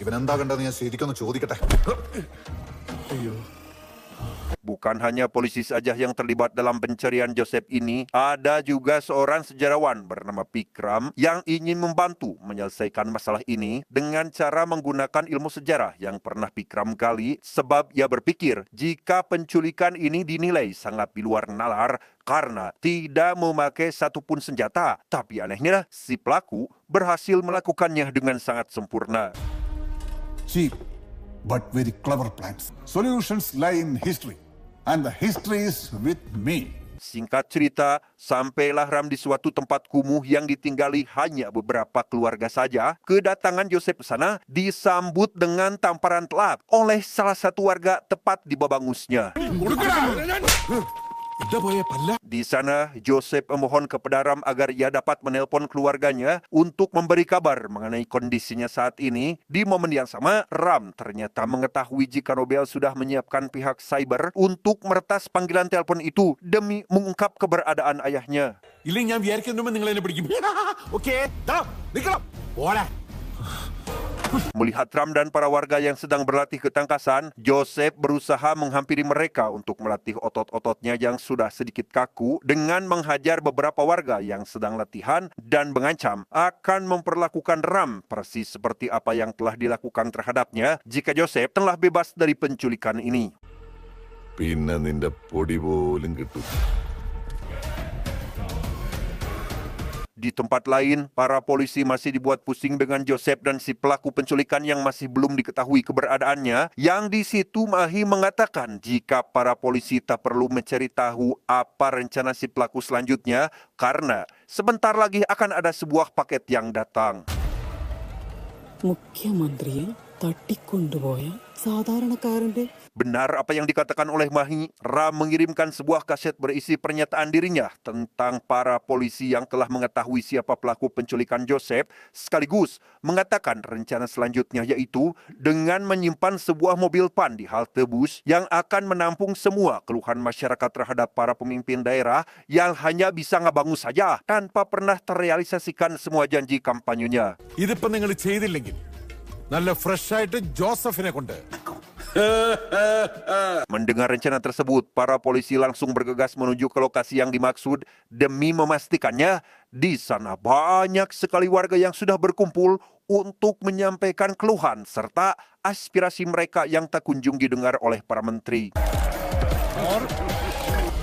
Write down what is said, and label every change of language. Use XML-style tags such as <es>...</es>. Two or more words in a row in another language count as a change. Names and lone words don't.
<id>Bukan hanya polisi saja yang terlibat dalam pencarian Joseph ini, ada juga seorang sejarawan bernama Pikram yang ingin membantu menyelesaikan masalah ini dengan cara menggunakan ilmu sejarah yang pernah Pikram gali, sebab ia berpikir jika penculikan ini dinilai sangat di luar nalar karena tidak memakai satupun senjata. Tapi anehnya, si pelaku berhasil melakukannya dengan sangat sempurna.</id> <en>Cheap, but very clever plans. Solutions lie in history, and the history is with me.</en> <id>Singkat cerita, sampailah Ram di suatu tempat kumuh yang ditinggali hanya beberapa keluarga saja. Kedatangan Joseph ke sana disambut dengan tamparan telak oleh salah satu warga tepat di babangusnya. Di sana, Joseph memohon kepada Ram agar ia dapat menelpon keluarganya untuk memberi kabar mengenai kondisinya saat ini. Di momen yang sama, Ram ternyata mengetahui jika Nobel sudah menyiapkan pihak cyber untuk meretas panggilan telepon itu demi mengungkap keberadaan ayahnya.</id> <ml>ഇല്ലെങ്കിൽ ഞാൻ വിചാരിക്കുന്നുമ്പോ നിങ്ങൾ എന്നെ പിടിക്കും. ഓക്കേ, നിൽക്കണം. പോടാ.</ml> <id>Melihat Ram dan para warga yang sedang berlatih ketangkasan, Joseph berusaha menghampiri mereka untuk melatih otot-ototnya yang sudah sedikit kaku dengan menghajar beberapa warga yang sedang latihan dan mengancam akan memperlakukan Ram persis seperti apa yang telah dilakukan terhadapnya jika Joseph telah bebas dari penculikan ini.</id> <ml>പിന്നെ നിന്റെ പൊടി പോലും കിട്ടും.</ml> <id>Di tempat lain, para polisi masih dibuat pusing dengan Joseph dan si pelaku penculikan yang masih belum diketahui keberadaannya. Yang di situ Mahi mengatakan jika para polisi tak perlu mencari tahu apa rencana si pelaku selanjutnya karena sebentar lagi akan ada sebuah paket yang datang.</id> <ml>മുഖ്യമന്ത്രിയെ തട്ടിക്കൊണ്ടുപോയ സാധാരണക്കാരന്റെ.</ml> <id>Benar apa yang dikatakan oleh Mahi, Ram mengirimkan sebuah kaset berisi pernyataan dirinya tentang para polisi yang telah mengetahui siapa pelaku penculikan Joseph, sekaligus mengatakan rencana selanjutnya yaitu dengan menyimpan sebuah mobil PAN di halte bus yang akan menampung semua keluhan masyarakat terhadap para pemimpin daerah yang hanya bisa ngabangu saja tanpa pernah terrealisasikan semua janji kampanyenya.</id> <ml>ഇതിപ്പോ നിങ്ങൾ ചെയ്തില്ലെങ്കിൽ നല്ല ഫ്രഷ് ആയിട്ട് ജോസഫിനെ കൊണ്ട്.</ml> <id>Mendengar rencana tersebut, para polisi langsung bergegas menuju ke lokasi yang dimaksud demi memastikannya di sana banyak sekali warga yang sudah berkumpul untuk menyampaikan keluhan serta aspirasi mereka yang tak kunjung didengar oleh para menteri.</id>